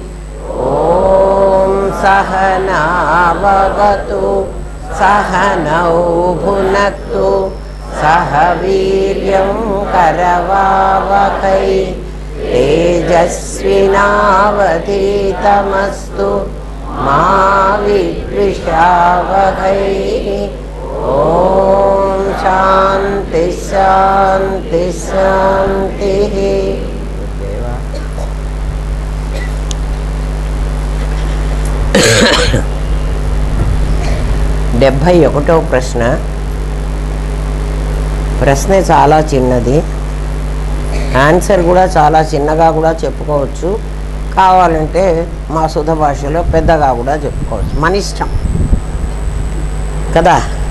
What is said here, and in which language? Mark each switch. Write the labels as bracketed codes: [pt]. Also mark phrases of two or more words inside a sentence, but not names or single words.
[sa] ॐ सहनाववतु सहनौ भुनक्तु सह वीर्यं करवावहै तेजस्विनावधीतमस्तु मा विद्विषावहै। ॐ शान्ति शान्ति शान्तिः। [te] 71వ ప్రశ్న. ప్రశ్న చాలా చిన్నది, ఆన్సర్ కూడా చాలా చిన్నగా కూడా చెప్పుకోవచ్చు, కావాలంటే మా శుద్ధ భాషలో పెద్దగా కూడా చెప్పుకోవచ్చు, మన ఇష్టం కదా.